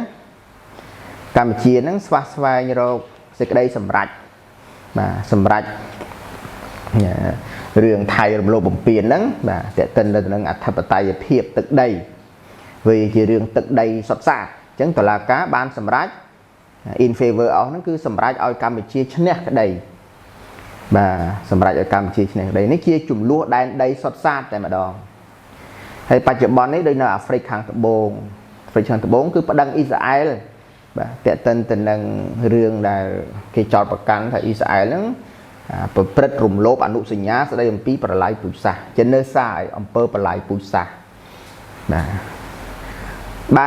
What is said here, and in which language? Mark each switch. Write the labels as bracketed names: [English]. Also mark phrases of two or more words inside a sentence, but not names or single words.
[Khmer] ហ្នឹងស្វះស្វែងរកសេចក្តីសម្រេចបាទសម្រេចរឿងថៃរំលោភបំពានហ្នឹងបាទតេតិនទៅនឹងអធិបតេយ្យភាពទឹកដីវាជារឿងទឹកដីសុទ្ធសាធអញ្ចឹងតុលាការបានសម្រេច [English] in favor of [Khmer] ហ្នឹងគឺសម្រេ ចឲ្យកម្ពុជាឈ្នះក្តីបាទសម្រេចឲ្យកម្ពុជាឈ្នះក្តីនេះជាចំនួនដែនដីសុទ្ធសាធតែម្ដងហើយបច្ចុប្បន្ននេះដូចនៅអាហ្វ្រិកខាងត្បូងគឺប្តឹងអ៊ីស្រាអែលបាទតេតិនទៅនឹងរឿងដែលគេចោទប្រកាន់ថាអ៊ីស្រាអែលហ្នឹងប្រព្រឹត្តរំលោភអនុសញ្ញាស្តីអំពីប្រឡាយពូជសាសន៍ genocide អំពើប្រឡាយពូជសាសន៍បាទបែ